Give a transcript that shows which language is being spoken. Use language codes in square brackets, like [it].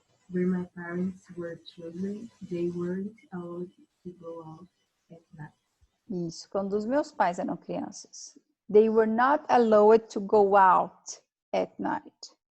[en] When my parents were children, they weren't allowed to go out at night. [pt] Isso, quando os meus pais eram crianças. [en] They were not allowed to go out at night.